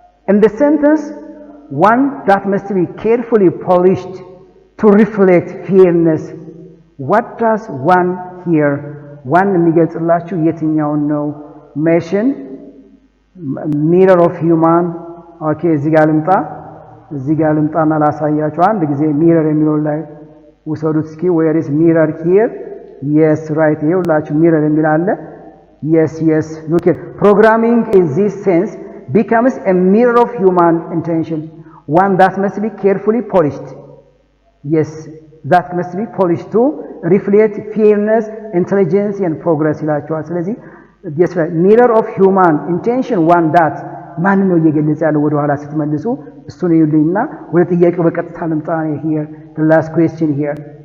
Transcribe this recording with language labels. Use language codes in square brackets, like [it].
[en] in the sentence one that must be carefully polished to reflect fairness. What does one here? One [am] የሚገልጽላችሁ የትኛውን ነው? [en] Machine, mirror of human. [am] Okay, እዚህ ጋር ልምጣና ላሳያችሁ አንድ ጊዜ mirror የሚለው ላይ ውሰዱት እስኪ [en] where is mirror here? Yes, right. [am] ይኸውላችሁ mirror የሚል አለ [en] Yes. Look here. Programming in this sense becomes a mirror of human intention, one that must be carefully polished. Yes, that must be polished to reflect fairness, intelligence and progress [am] ይላቸዋል። ስለዚህ [en] yes, mirror of human intention, one that ማን ነው እየገለጸ ያለው [am] ወደ ኋላ ስትመልሱ እሱን ይሉኝና ወደ ጥያቄው በቀጥታ ልምጣ። [en] here the last question here.